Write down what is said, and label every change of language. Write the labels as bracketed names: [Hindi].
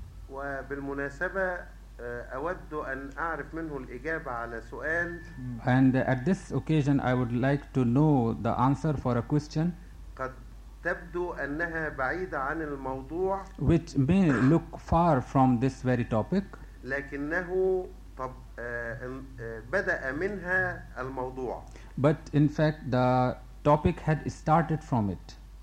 [Arabic] وبالمناسبة أود أن أعرف منه الإجابة على سؤال. [English] And at this occasion, I would like to know the answer for a question. [Arabic] قد تبدو أنها بعيدة عن الموضوع. [English] Which may look far from this very topic. [Arabic] لكنه طب بدأ منها الموضوع. [English] But in fact, the topic had started from it.